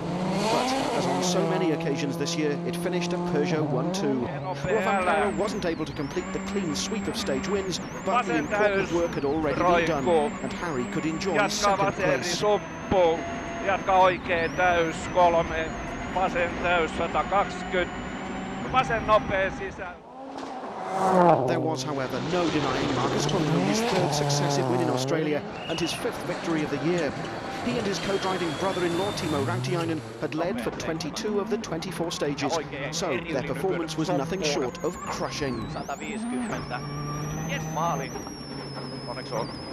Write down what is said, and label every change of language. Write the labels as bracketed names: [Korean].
[English] But, as on so many occasions, occasions this year, it finished a Peugeot 1-2. Rovanperä wasn't able to complete the clean sweep of stage wins, but the important work had already been done, and Harry could enjoy second place. [Finnish] Jatka oikein täys, 3, vasen täys, 120, vasen nopea sisään. [English] There was, however, no denying Marcus Grönholm his third successive win in Australia and his 5th victory of the year. He and his co-driving brother-in-law Timo Rautiainen had led for 22 of the 24 stages, so their performance was nothing short of crushing. [Finnish] 150. Yes, maali. Onneksi on.